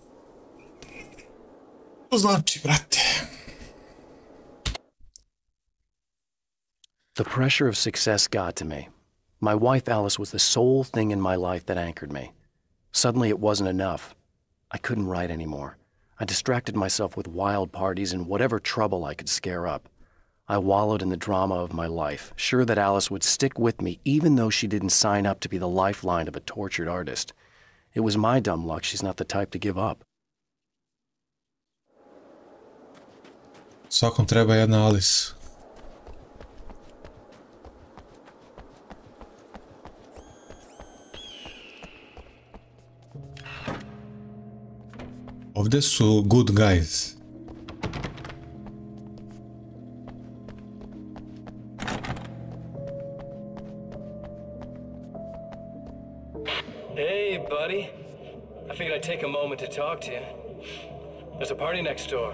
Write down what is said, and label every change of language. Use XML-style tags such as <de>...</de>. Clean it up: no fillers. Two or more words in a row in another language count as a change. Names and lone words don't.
<hr>To znači, brate.</hr> <en>The pressure of success got to me. My wife Alice was the sole thing in my life that anchored me. Suddenly it wasn't enough. I couldn't write anymore. I distracted myself with wild parties and whatever trouble I could scare up. I wallowed in the drama of my life, sure that Alice would stick with me even though she didn't sign up to be the lifeline of a tortured artist. It was my dumb luck she's not the type to give up.</en> <hr>Svakom treba jedna Alice. Ovdje su</hr> <en>good guys. Hey, buddy. I figured I'd take a moment to talk to you. There's a party next door.</en>